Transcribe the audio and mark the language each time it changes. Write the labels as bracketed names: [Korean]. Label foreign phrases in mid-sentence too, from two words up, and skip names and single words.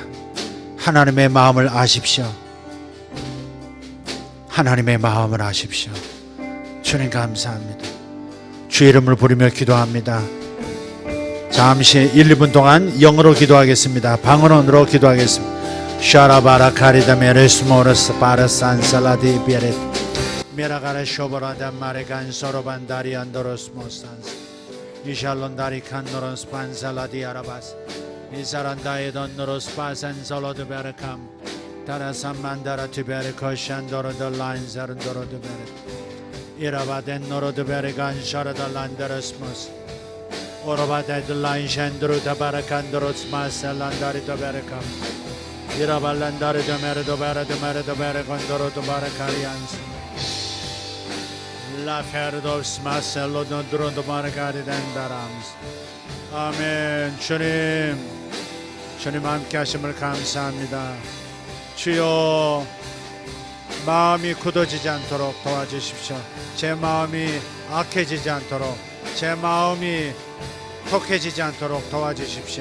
[Korean] 하나님의 마음을 아십시오. 하나님의 마음을 아십시오. 주님 감사합니다. 주의 이름을 부르며 기도합니다. 잠시 1, 2분 동안 영어로 기도하겠습니다. 방언으로 기도하겠습니다. Sharabara carida meresmoros para sansaladi bieret. Miragara shoborada maregan sorobandari andoros mostans. Ishalondari candoros pansaladi arabas. Isarandai dondoros pasan solo de berecam. Tarasamandara tibere koshandoro de lines arandoro de beret. Irabaden noro de beregan sharada landarasmos. Orabade de line shandru tabarakandros masalandari de berecam. Irabalandari de mere de bere condoro de barakarians. La ferdos masello no dron de barakari dendarams. 아멘. 주님 함께 하심을 감사합니다. 주여, 마음이 굳어지지 않도록 도와주십시오. 제 마음이 악해지지 않도록, 제 마음이 독해지지 않도록 도와주십시오.